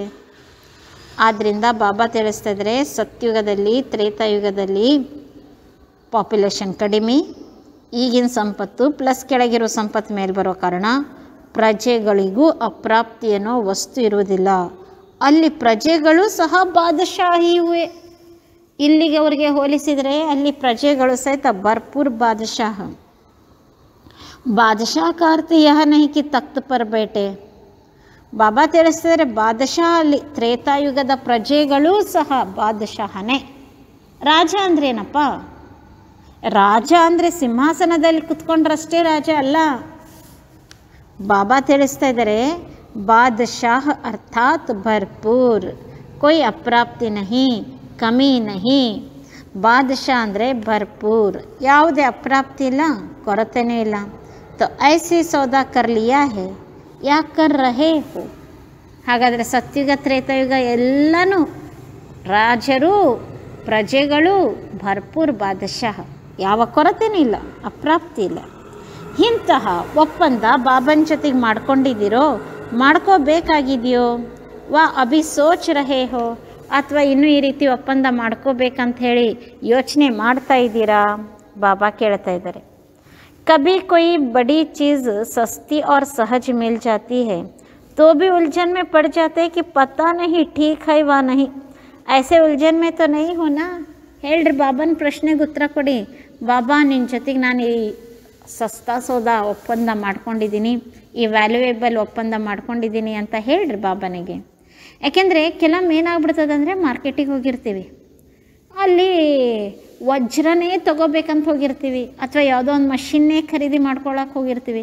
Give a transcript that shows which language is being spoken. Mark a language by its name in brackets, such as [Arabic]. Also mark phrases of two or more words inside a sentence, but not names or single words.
[Kannada] ಆದ್ದರಿಂದ ಬಾಬಾ ತಿಳಿಸ್ತಾ ಇದ್ದಾರೆ ಸತ್ಯುಗದಲ್ಲಿ, ತ್ರೇತಾಯುಗದಲ್ಲಿ ಪಾಪ್ಯುಲೇಷನ್ ಕಡಿಮೆ, ಈಗಿನ ಸಂಪತ್ತು ಪ್ಲಸ್ ಕೆಳಗಿರೋ ಸಂಪತ್ತು ಮೇಲೆ ಬರೋ ಕಾರಣ ಪ್ರಜೆಗಳಿಗೂ ಅಪ್ರಾಪ್ತಿ ಅನ್ನೋ ವಸ್ತು ಇರುವುದಿಲ್ಲ. ಅಲ್ಲಿ ಪ್ರಜೆಗಳು ಸಹ ಬಾದಶಾಹಿವೆ. ಇಲ್ಲಿಗೆ ಅವರಿಗೆ ಹೋಲಿಸಿದರೆ ಅಲ್ಲಿ ಪ್ರಜೆಗಳು ಸಹಿತ [Hindi] भरपूर बादशाह. ಬಾದಶಾಹ का अर्थ यह नहीं कि तख्त पर बैठे. [Kannada] ಬಾಬಾ ತಿಳಿಸ್ತಿದ್ದಾರೆ ಬಾದಶಾಹ ಅಲ್ಲಿ ತ್ರೇತಾಯುಗದ ಪ್ರಜೆಗಳೂ ಸಹ ಬಾದಶಾಹನೇ. ರಾಜ ಅಂದ್ರೇನಪ್ಪ? ರಾಜ ಅಂದರೆ ಸಿಂಹಾಸನದಲ್ಲಿ ಕುತ್ಕೊಂಡ್ರಷ್ಟೇ ರಾಜ ಅಲ್ಲ. ಬಾಬಾ ತಿಳಿಸ್ತಾ ಇದ್ದಾರೆ [Hindi] बादशाह अर्थात् भरपूर, कोई अप्राप्ति नहीं, कमी नहीं. [Kannada] ಬಾದಶಾಹ ಅಂದರೆ ಭರ್ಪೂರ್, ಯಾವುದೇ ಅಪ್ರಾಪ್ತಿ ಇಲ್ಲ, ಕೊರತೆನೇ ಇಲ್ಲ. [Hindi] तो ऐसे सौदा कर लिया है या कर रहे हो. [Kannada] ಹಾಗಾದರೆ ಸತ್ಯುಗ ತ್ರೇತಾಯುಗ ಎಲ್ಲನೂ ರಾಜರು ಪ್ರಜೆಗಳು [Hindi] भरपूर बादशाह, [Kannada] ಯಾವ ಕೊರತೆನೂ ಇಲ್ಲ, ಅಪ್ರಾಪ್ತಿ ಇಲ್ಲ. ಇಂತಹ ಒಪ್ಪಂದ ಬಾಬನ ಜೊತೆಗೆ ಮಾಡ್ಕೊಂಡಿದ್ದೀರೋ, ಮಾಡ್ಕೋಬೇಕಾಗಿದೆಯೋ, [Hindi] वा अभी सोच रहे हो, [Kannada] ಅಥವಾ ಇನ್ನೂ ಈ ರೀತಿ ಒಪ್ಪಂದ ಮಾಡ್ಕೋಬೇಕಂತ ಹೇಳಿ ಯೋಚನೆ ಮಾಡ್ತಾ ಇದ್ದೀರಾ? ಬಾಬಾ ಕೇಳ್ತಾ ಇದ್ದಾರೆ. [Hindi] कभी कोई बड़ी चीज़ सस्ती और सहज मिल जाती है तो भी उलझन में पड़ जाते हैं कि पता नहीं ठीक है वा नहीं. ऐसे उलझन में तो नहीं होना. [Kannada] ಹೇಳ್ರಿ ಬಾಬನ ಪ್ರಶ್ನೆಗೆ ಉತ್ತರ ಕೊಡಿ. ಬಾಬಾ ನಿನ್ನ ಜೊತೆಗೆ ನಾನು ಈ [Hindi] सस्ता सौदा [Kannada] ಒಪ್ಪಂದ ಮಾಡ್ಕೊಂಡಿದ್ದೀನಿ, ಈ ವ್ಯಾಲ್ಯೂಯೇಬಲ್ ಒಪ್ಪಂದ ಮಾಡ್ಕೊಂಡಿದ್ದೀನಿ ಅಂತ ಹೇಳ್ರಿ ಬಾಬನಿಗೆ. ಯಾಕೆಂದರೆ ಕೆಲವೊಮ್ಮೆ ಏನಾಗ್ಬಿಡ್ತದೆ ಅಂದರೆ ಮಾರ್ಕೆಟಿಗೆ ಹೋಗಿರ್ತೀವಿ, ಅಲ್ಲಿ ವಜ್ರನೇ ತೊಗೋಬೇಕಂತ ಹೋಗಿರ್ತೀವಿ, ಅಥವಾ ಯಾವುದೋ ಒಂದು ಮಷಿನ್ನೇ ಖರೀದಿ ಮಾಡ್ಕೊಳಕ್ಕೆ ಹೋಗಿರ್ತೀವಿ.